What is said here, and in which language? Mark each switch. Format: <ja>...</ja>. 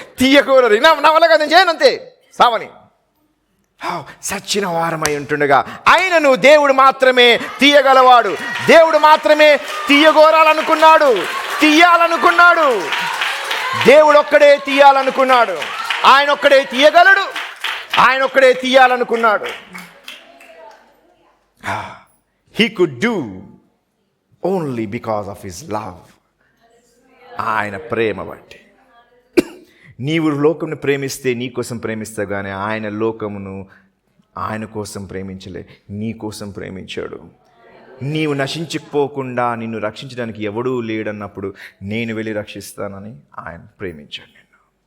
<te>తీయకూడదు, నా వల్ల కాదు, నేను చేయను, అంతే, సావని. సచ్చిన వారమై ఉంటుండగా ఆయనను దేవుడు మాత్రమే తీయగలవాడు. దేవుడు మాత్రమే తీయగోరాలనుకున్నాడు, తీయాలనుకున్నాడు. దేవుడు ఒక్కడే తీయాలనుకున్నాడు. ఆయన ఒక్కడే తీయగలడు, ఆయన ఒక్కడే తీయాలనుకున్నాడు.</te> <en>He could do only because of his love.</en> <te>ఆయన ప్రేమ బట్టి. నీవు లోకమును ప్రేమిస్తే నీ కోసం ప్రేమిస్తావు, కానీ ఆయన లోకమును ఆయన కోసం ప్రేమించలే, నీ కోసం ప్రేమించాడు. నీవు నశించకపోకుండా నిన్ను రక్షించడానికి ఎవడూ లేడన్నప్పుడు నేను వెళ్ళి రక్షిస్తానని ఆయన ప్రేమించాడు నిన్ను.</te>